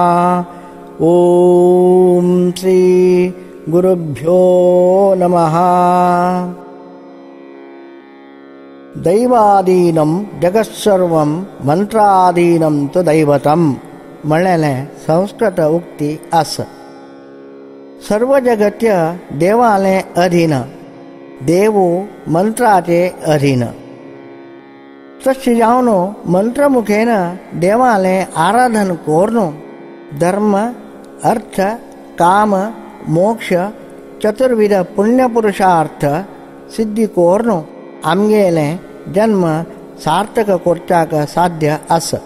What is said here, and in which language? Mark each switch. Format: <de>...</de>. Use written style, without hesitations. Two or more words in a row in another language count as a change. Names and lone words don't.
<sa>ॐ श्री गुरुभ्यो नमः। दैवादीनं जगत्सर्वं मंत्रादीनं तु दैवतम्</sa> <kok>म्हणलेले संस्कृत उक्ती अस। सर्व जगत्य देवाले अधीन, देवो मंत्राचे अधीन। तस्य जावनो मंत्रमुखेन देवाले आराधन कोर्नो धर्म अर्थ काम मोक्ष चतुर्विध पुण्यपुरुषार्थ सिद्धी कोर्नो आमगेले जन्म सार्थक कोर्चाक साध्य अस।</kok>